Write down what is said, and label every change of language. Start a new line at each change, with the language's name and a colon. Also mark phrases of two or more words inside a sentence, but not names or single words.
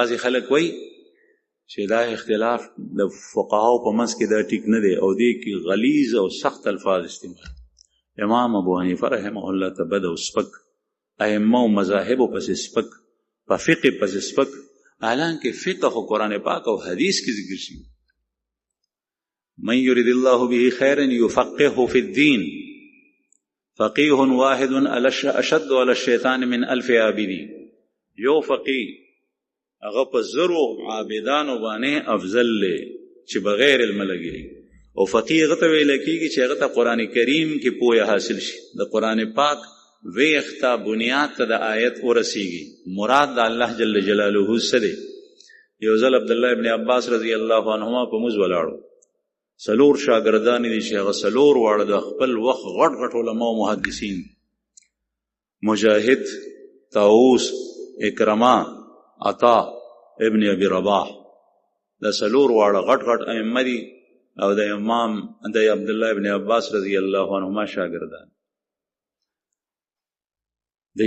Pashto: بعضې خلک وایي چې دا اختلاف د فقهاو په منځ کې دا ټیک نه دی، او دې کې غلیظ او سخت الفاظ استعمال. امام ابو حنیفه
Arabic: رحمه الله
Pashto: ته بد او سپک، ائمه او مذاهبو پسې سپک، په فقه پسې سپک، حالانکه فقه خو قرآن پاک او حدیث کې ذکر شي.
Arabic: من یرید الله به خیرا یفقهه فی الدین، فقیه واحد اشد علی الشیطان من الف عابدی.
Pashto: یو فقیه هغه په زرو عابدانو باندې افضل دی چې بغیر علم لګي. او فقيه هغه ته ویل کېږي چې هغه ته قرآن کریم کې پوهه حاصل شي، د قرآن پاک ویښته بنیاد ته د آیت ورسیږي. مراد د الله
Arabic: جل جلاله
Pashto: څه دی؟ یو ځل عبدالله ابن عباس
Arabic: رضی الله عنهما
Pashto: په موز ولاړو، 4 شاګردان دي چې هغه 4 واړه د خپل وخت غټ غټ علما او محدثین، مجاهد، طاووس، اکرمه، عطا ابن ابي رباح، دا 4 واړه غټ غټ ائمه دي او د امام د عبدالله ابن عباس
Arabic: رضی الله عنهما
Pashto: شاګردان دی.